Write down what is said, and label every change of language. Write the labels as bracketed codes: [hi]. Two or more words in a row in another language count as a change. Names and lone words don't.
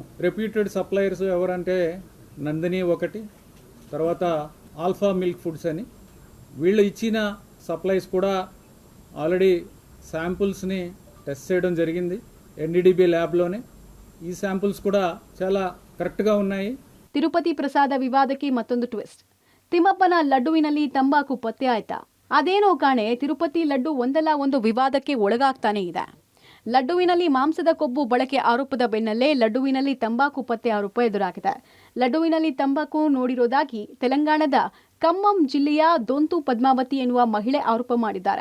[en] reputed suppliers [te] ఎవరంటే నందిని ఒకటి, తర్వాత ఆల్ఫా మిల్క్ ఫుడ్స్ అని. వీళ్ళు ఇచ్చిన సప్లైస్ కూడా ఆల్రెడీ శాంపుల్స్ని టెస్ట్ చేయడం జరిగింది ఎన్డీడీబీ ల్యాబ్లోనే. ఈ శాంపుల్స్ కూడా చాలా కరెక్ట్గా ఉన్నాయి. [kn] ತಿರುಪತಿ ಪ್ರಸಾದ ವಿವಾದಕ್ಕೆ ಮತ್ತೊಂದು ಟ್ವಿಸ್ಟ್. ತಿಮ್ಮಪ್ಪನ ಲಡ್ಡುವಿನಲ್ಲಿ ತಂಬಾಕು ಪತ್ತೆ ಆಯ್ತಾ? ಅದೇನೋ ಕಾಣೆ ತಿರುಪತಿ ಲಡ್ಡು ಒಂದಲ್ಲ ಒಂದು ವಿವಾದಕ್ಕೆ ಒಳಗಾಗ್ತಾನೆ ಇದೆ. ಲಡ್ಡುವಿನಲ್ಲಿ ಮಾಂಸದ ಕೊಬ್ಬು ಬಳಕೆ ಆರೋಪದ ಬೆನ್ನಲ್ಲೇ ಲಡ್ಡುವಿನಲ್ಲಿ ತಂಬಾಕು ಪತ್ತೆ ಆರೋಪ ಎದುರಾಗಿದೆ. ಲಡ್ಡುವಿನಲ್ಲಿ ತಂಬಾಕು ನೋಡಿರೋದಾಗಿ ತೆಲಂಗಾಣದ ಖಮ್ಮಂ ಜಿಲ್ಲೆಯ ದೊಂತು ಪದ್ಮಾವತಿ ಎನ್ನುವ ಮಹಿಳೆ ಆರೋಪ ಮಾಡಿದ್ದಾರೆ.